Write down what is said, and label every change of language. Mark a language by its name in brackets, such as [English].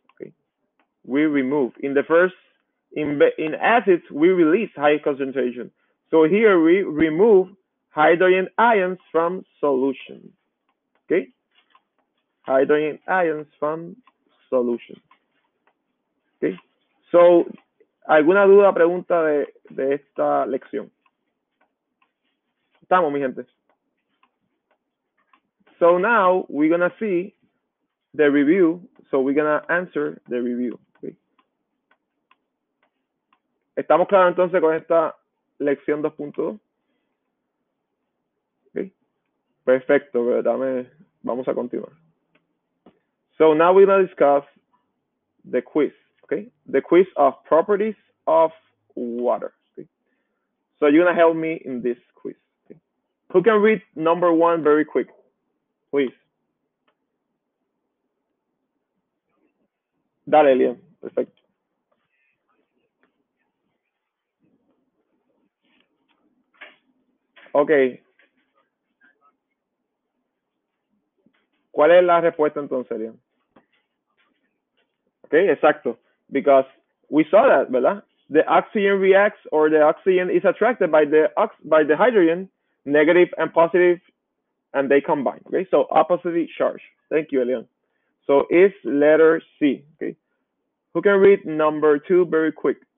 [English] Okay, we remove. In the first, in acids, we release high concentration. So here we remove hydrogen ions from solution. Okay, hydrogen ions from solution. Okay, so [Spanish] ¿alguna duda, pregunta de esta lección? Estamos, mi gente. [English] So now we're gonna see the review. So we're gonna answer the review. Okay. [Spanish] ¿Estamos claros entonces con esta lección 2.2? Okay. Perfecto, vamos a continuar. [English] So now we're gonna discuss the quiz. Okay, the quiz of properties of water. Okay. So you're gonna help me in this quiz. Okay? Who can read number 1 very quick, please? [Spanish] Dale, Elian. Perfecto. Ok. ¿Cuál es la respuesta entonces, Elian? [English] Okay, exacto. Because we saw that, [Spanish] ¿verdad? [English] The oxygen reacts, or the oxygen is attracted by the hydrogen, negative and positive, and they combine. Okay, so oppositely charged. Thank you, Elian. So it's letter C. Okay, who can read number 2 very quick?